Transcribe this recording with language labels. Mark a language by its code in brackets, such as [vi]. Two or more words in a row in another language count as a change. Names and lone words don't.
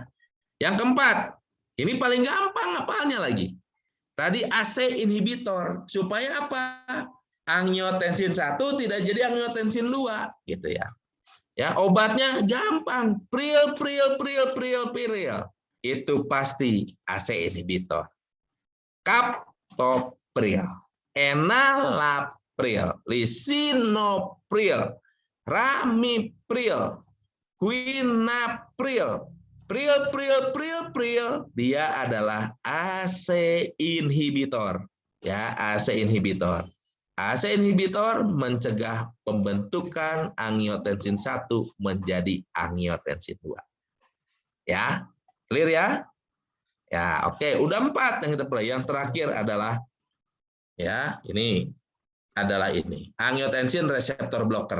[id] Yang keempat, ini paling gampang ngapalnya lagi. Tadi [en] AC inhibitor, [id] supaya apa? Angiotensin 1 tidak jadi angiotensin 2, gitu ya. Ya, obatnya gampang, pril. Itu pasti [en] AC inhibitor. [id] Captopril, enalapril, lisinopril, ramipril, quinapril, pril, dia adalah [en] AC inhibitor, [id] ya, [en] AC inhibitor. AC inhibitor [id] mencegah pembentukan angiotensin 1 menjadi angiotensin 2. Ya, clear ya? Ya, oke, udah 4 yang kita pelajari. Yang terakhir adalah ya, ini adalah ini, angiotensin reseptor blocker.